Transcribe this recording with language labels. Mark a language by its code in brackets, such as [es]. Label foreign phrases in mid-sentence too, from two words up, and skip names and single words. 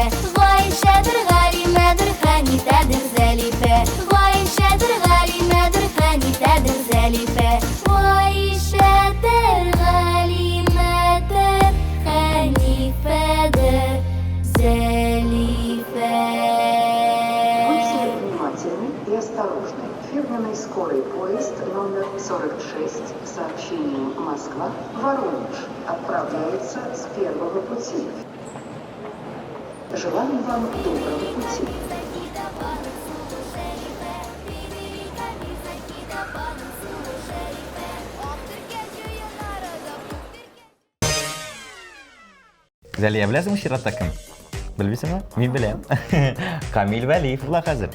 [tt] Гайшәдер, Галимәдер, Хәнифәдер, Зәлифә. Гайшәдер, Галимәдер, Хәнифәдер, Зәлифә. Гайшәдер, Галимәдер, Хәнифәдер, Зәлифә. [ru] Будьте внимательны и осторожны. Фирменный скорый поезд номер 46 с сообщением Москва-Воронеж отправляется с первого пути. Желаем вам доброго пути. [tt] Зәлия, беләсеңме чиратта кем? Белмисеңме? Мин беләм. Камил Вәлиев була хәзер.